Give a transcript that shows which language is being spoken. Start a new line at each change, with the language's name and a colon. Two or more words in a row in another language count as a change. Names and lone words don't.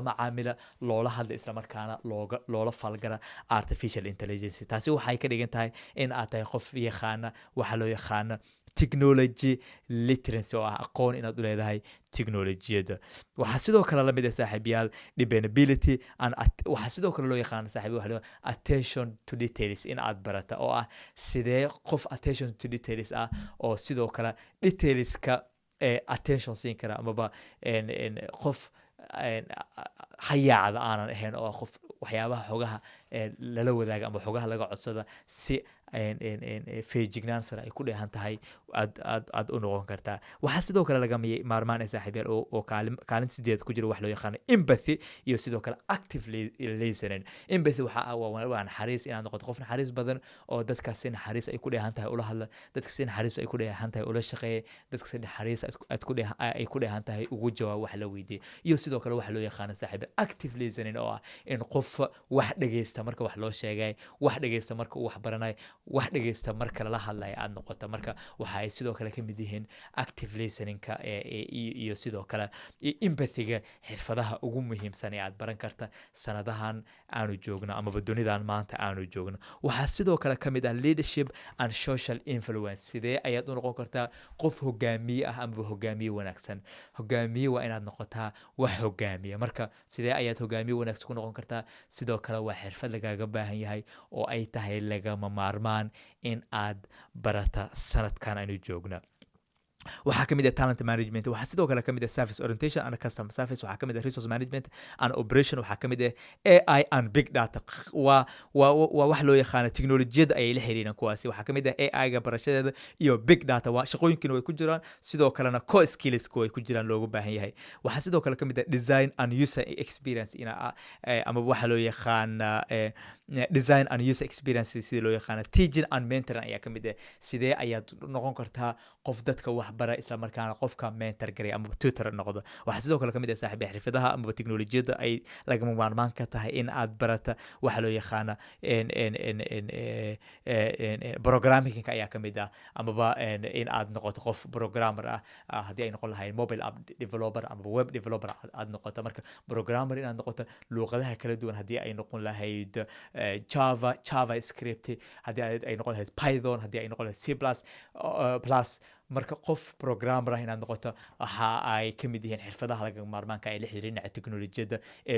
Somali: macaamila loola hadla isla markaana loola falgala
English: artificial intelligence
Somali: taasi waxay ka dhigan tahay in aad tahay qof yaqaana waxa loo yaqaana
English: technology literacy
Somali: oo ah aqoon inaad u leedahay teknolojiyada waxaa sidoo kale la mid ah saaxiibayaal
English: dependability and
Somali: waxaa sidoo kale loo yaqaan saaxiibayaal
English: attention to details
Somali: in aad barata oo ah sidee qof
English: attention to details
Somali: ah oo sidoo kale detailska attention siin kara amaba qof hayaacda aanan ahayn oo qof waxyaabaha xogaha lala wadaaga ama xogaha laga codsada si feejignaan sare ay ku dheehan tahay aad u noqon kartaa waxaa sidoo kale laga maarmaan ee saaxiibayaal oo kaalin sideed ku jira wax loo yaqaano empathy iyo sidoo kale
English: active listening
Somali: empathy waa naxariis inaad noqoto qof naxariis badan oo dadka si naxariis ay ku dheehan tahay ula hadla dadka si naxariis ay ku dheehan tahay ula shaqeeya dadka si naxariis ay ku dheehan tahay ugu jawaab wax la weydiiyo iyo sidoo kale wax loo yaqaano saaxiibayaal
English: active listening
Somali: oo ah in qof wax dhageysta marka wax loo sheegay wax dhageysta marka uu wax baranayo wax dhageysta marka la hadlayo aad noqoto marka waxa ay sidoo kale ka mid yihiin
English: active listening-ka
Somali: iyo sidoo kale empathy-ga xirfadaha ugu muhiimsan ee aad baran karta sanadahan aanu joogno amaba dunidan maanta aanu joogno waxaa sidoo kale ka mid ah
English: leadership and social influence
Somali: sidee ayaad u noqon kartaa qof hogaamiye ah amaba hogaamiye wanaagsan hogaamiye waa inaad noqotaa wax hogaamiye marka sidee ayaad hogaamiye wanaagsan ku noqon kartaa sidoo kale waa xirfad lagaaga baahan yahay oo ay tahay lagama maarmaan in aad barata sanadkan aynu joogna waxaa ka mid ah
English: talent management
Somali: waxaa sidoo kale ka mid ah
English: service orientation and customer service
Somali: waxaa ka mid ah
English: resource management and operation
Somali: waxaa ka mid ah
English: AI and big data
Somali: waa wax loo yaqaano teknolojiyada ayay la xiriiraan kuwaasi waxaa ka mid ah AI-ga barashadeeda iyo
English: big data
Somali: waa shaqooyinkiina way ku jiraan sidoo kalena
English: core skills
Somali: way ku jiraan loogu baahan yahay waxaa sidoo kale ka mid ah
English: design and user experience
Somali: ama waxa loo yaqaana
English: design and user experience
Somali: sida loo yaqaano
English: teaching and mentoring
Somali: ayaa ka mid ah sidee ayaad noqon kartaa qof dadka wax bara isla markaana qofka mentor garay ama tutor noqdo waxa sidoo kale ka mid ah saaxiibayaal xirfadaha ama teknolojiyada ay lagama maarmaan ka tahay in aad barata waxa loo yaqaana programming ayaa ka mid ah amaba in aad noqoto qof programmer ah haddii ay noqon lahayn
English: mobile app developer
Somali: ama
English: web developer
Somali: aad noqoto marka programmer inaad noqoto luqadaha kala duwan haddii ay noqon lahayd JavaScript haddii ay noqon lahayd Python haddii ay noqon lahayd C++ marka qof programmer ah inaad noqoto waxa ay ka mid yihiin xirfadaha laga maarmaanka ay la xiriiraan dhinaca teknolojiyada ee